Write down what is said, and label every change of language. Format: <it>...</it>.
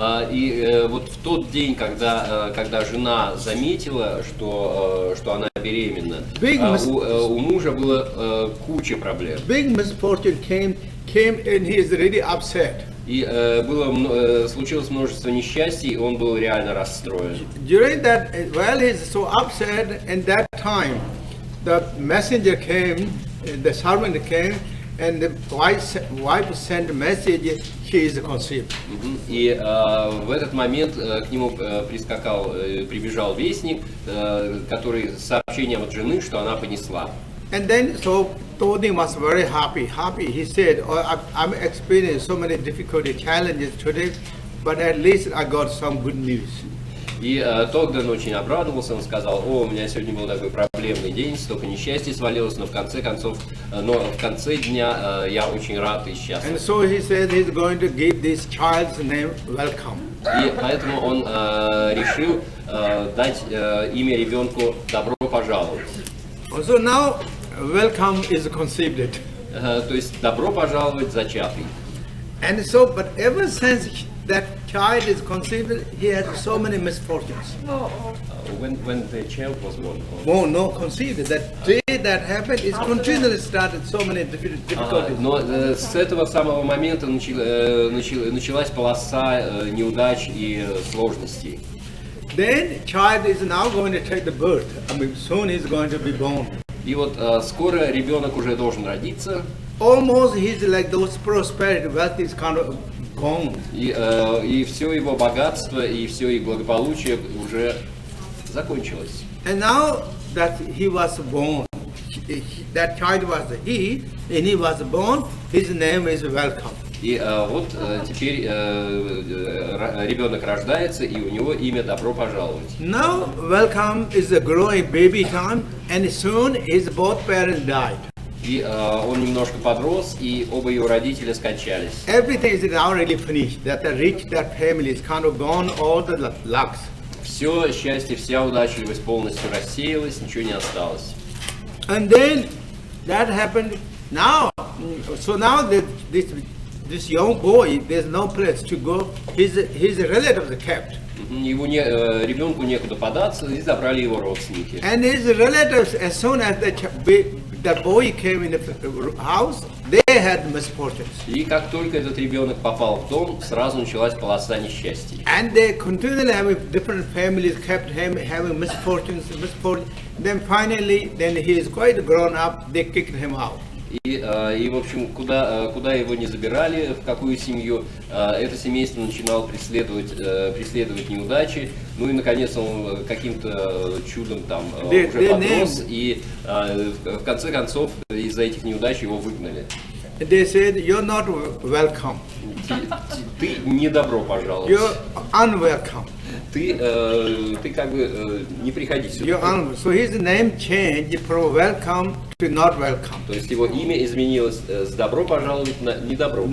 <ru>И вот в тот день, когда жена заметила, что она беременна, у мужа было куча проблем.</ru> <en>Big misfortune came and he is really upset.</en> <ru>И случилось множество несчастий, и он был реально расстроен.</ru> <en>During that, while he is so upset, in that time, the messenger came, the servant came, and the wife sent a message, she is conceived.</en> <ru>И в этот момент к нему прибежал вестник, который с сообщением от жены, что она понесла.</ru> <en>And then, so Todi was very happy. He said, oh, I'm experiencing so many difficulty, challenges today, but at least I got some good news.</en> <ru>И Тогден очень обрадовался, он сказал: о, у меня сегодня был такой проблемный день, столько несчастья свалилось, но в конце дня я очень рад и счастлив.</ru> <en>And so he said he's going to give this child's name Welcome.</en> <ru>И поэтому он решил дать имя ребенку Добро пожаловать.</ru> <en>So now, Welcome is conceived. То есть Добро пожаловать зачатый. And so, but ever since that child is conceived, he has so many misfortunes. When the child was born. Oh no, conceived. That day that happened is continually started so many difficulties.</en> <ru>Но с этого самого момента началась полоса неудач и сложностей.</ru> <en>Then child is now going to take the birth. I mean, soon he's going to be born.</en> <ru>И вот скоро ребенок уже должен родиться.</ru> <en>Almost he's like those prosperity, wealth is kind of gone.</en> <ru>И все его богатство и все их благополучие уже закончилось.</ru> <en>And now that he was born, that child was he, and he was born, his name is welcome.</en> <ru>И вот теперь ребенок рождается, и у него имя «Добро пожаловать».</ru> <en>Now welcome is a growing baby time, and soon his both parents died.</en> <ru>И он немножко подрос, и оба его родителя скончались.</ru> <en>Everything is now really finished. That the rich, that family is kind of gone, all the lucks.</en> <ru>Все счастье, вся удачливость полностью рассеялась, ничего не осталось.</ru> <en>And then that happened now. So now that this young boy, there's no place to go. His relatives are kept.</en> <ru>Его ребенку некуда податься, и забрали его родственники.</ru> <en>And his relatives, as soon as the boy came in the house, they had misfortunes.</en> <ru>И как только этот ребенок попал в дом, сразу началась полоса несчастий.</ru> <en>And they continually having different families kept him having misfortunes. Then finally, then he is quite grown up. They kicked him out.</en> <ru>И в общем, куда его не забирали, в какую семью, это семейство начинало преследовать неудачи. Ну и наконец он каким-то чудом там уже подрос, и в конце концов из-за этих неудач его выгнали.</ru> <en>They said, "You're not welcome.</en> <ru>Ты не добро пожаловать.</ru> <en>You're unwelcome.</en> <ru>Ты как бы не приходи сюда."</ru> <en>So his name changed from welcome to not welcome.</en> <ru>То есть его имя изменилось с добро пожаловать на не добро</ru>